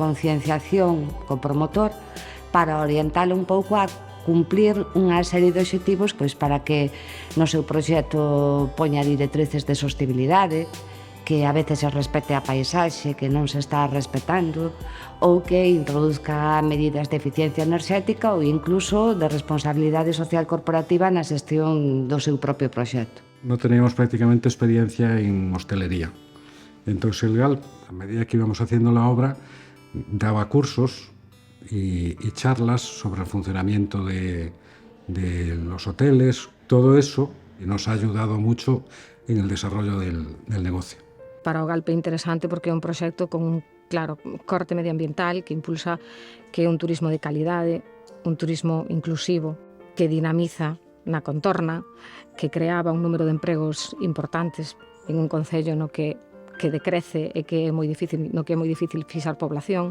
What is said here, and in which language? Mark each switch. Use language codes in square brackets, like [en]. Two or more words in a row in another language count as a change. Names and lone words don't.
[gl] concienciación co promotor para orientalo un pouco a cumplir unha serie de obxectivos pois, para que no seu proxecto poña directrices de sostenibilidade, que a veces se respecte a paisaxe que non se está respetando ou que introduzca medidas de eficiencia enerxética ou incluso de responsabilidade social corporativa na xestión do seu propio proxecto. [es] No teníamos prácticamente experiencia en hostelería. Entonces el GALP, a medida que íbamos haciendo la obra, daba cursos y charlas sobre el funcionamiento de los hoteles, todo eso, y nos ha ayudado mucho en el desarrollo del negocio. [gl] Para o GALP é interesante porque é un proxecto con un claro corte medioambiental que impulsa que é un turismo de calidade, un turismo inclusivo, que dinamiza na contorna, que creaba un número de empregos importantes en un concello no que decrece e que é moi difícil, no que é moi difícil fixar población.